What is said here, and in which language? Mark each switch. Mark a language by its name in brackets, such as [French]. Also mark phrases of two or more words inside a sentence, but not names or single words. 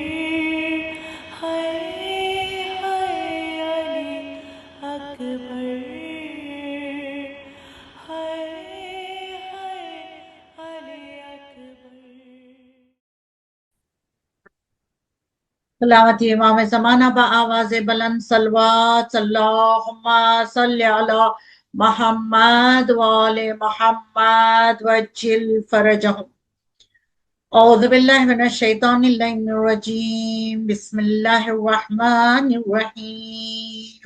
[Urdu] ہائے ہائے علی اکبر ہائے ہائے علی اکبر تلاوت امام زمانہ با آواز بلند صلوات [Arabic] اللهم صل على محمد و آل محمد وعجل فرجهم. أعوذ بالله من الشيطان الرجيم بسم الله الرحمن الرحيم.